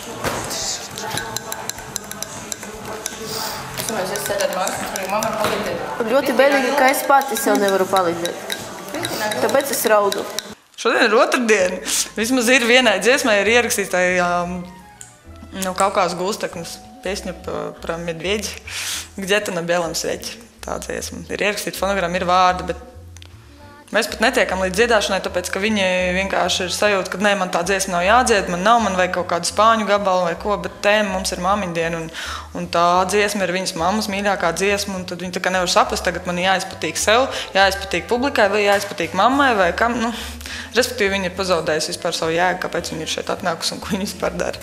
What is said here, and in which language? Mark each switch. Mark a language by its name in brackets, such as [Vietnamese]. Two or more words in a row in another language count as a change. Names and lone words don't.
[Latvian] Ļoti bēdīgi, ka es pati sev nevaru palīdzēt. Tāpēc es raudu. Šodien ir otrdiena. Vismaz ir vienai dziesmai ir ierakstīts no Kaukās gūsteknes piesņa [Russian] про медведя, где-то на белом свете. [Latvian] Tā dziesma. Ir ierakstīta fonogramma, ir vārdi, bet mēs pat netiekam līdz dziedāšanai, tāpēc, ka viņi vienkārši ir sajūta, ka ne, man tā dziesma nav jādzied, man vajag kaut kādu spāņu gabalu vai ko, bet tēma mums ir mammiņdiena, un tā dziesma ir viņas mammas mīļākā dziesma, un tad viņi tā kā nevar saprast, tagad man jāizpatīk sev, jāizpatīk publikai vai jāizpatīk mammai vai kam, respektīvi viņi ir pazaudējusi vispār savu jēgu, kāpēc viņi ir šeit atnākusi un ko viņi vispār dara.